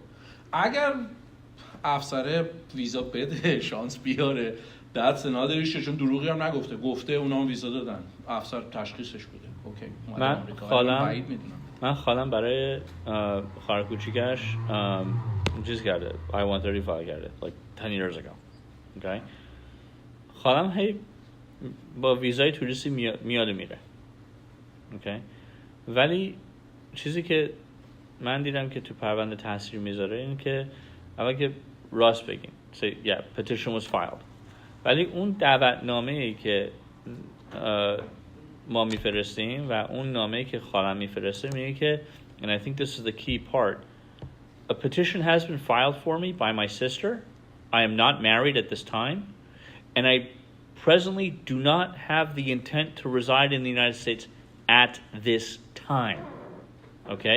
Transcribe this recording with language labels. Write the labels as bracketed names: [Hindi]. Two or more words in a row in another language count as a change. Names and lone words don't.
[Persian] اگر افسر ویزا بده شانس بیاره دست نداریش، چون دروغی هم نگفته، گفته اونا هم ویزا دادن، افسر تشخیصش بده. اوکی. من خالم برای خواهر کوچیکش چیز کرده، I-130 فایل کرده [English] like 10 years ago. Okay. [Persian] خالم هی با ویزای توریستی میاد میره. Okay. ولی چیزی که من دیدم که تو پرونده تاثیر میذاره این که اول که راست بگیم [English] say yeah petition was filed، [Persian] ولی اون دعوتنامه‌ای که ما میفرستیم و اون نامه‌ای که خالم میفرسته میگه که [English] and I think this is the key part, a petition has been filed for me by my sister. I am not married at this time and I presently do not have the intent to reside in the United States at this time. Okay?